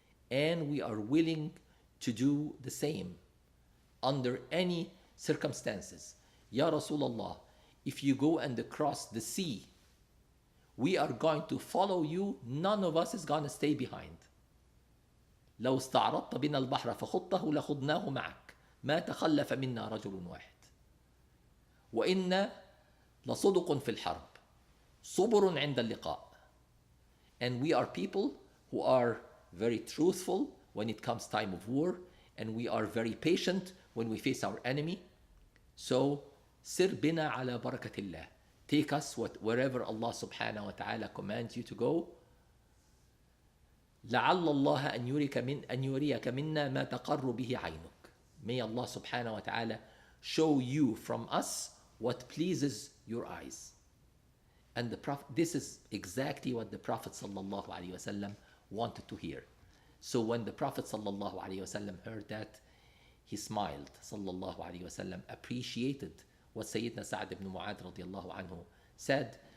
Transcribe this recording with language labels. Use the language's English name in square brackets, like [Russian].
[English] And we are willing to do the same under any circumstances. Ya Rasulullah, if you go and cross the sea, we are going to follow you. None of us is going to stay behind. [Arabic] لو استعرضت بنا البحر فخضته لخضناه معك ما تخلف منا رجل واحد وإن لصدق في الحرب صبر عند اللقاء. [English] And we are people who are very truthful when it comes time of war, and we are very patient when we face our enemy. So [Arabic] سر بنا على بركة الله. [English] Take us wherever Allah subhanahu wa ta'ala commands you to go. [Arabic] لعل الله أن يريك منا ما تقر به عينك. [English] May Allah subhanahu wa ta'ala show you from us what pleases your eyes. And the Prophet, this is exactly what the Prophet sallallahu alaihi wasallam wanted to hear. So when the Prophet sallallahu alaihi wasallam heard that, he smiled, sallallahu alaihi wasallam, appreciated what Sayyidina Sa'ad ibn Mu'adh radiallahu anhu said.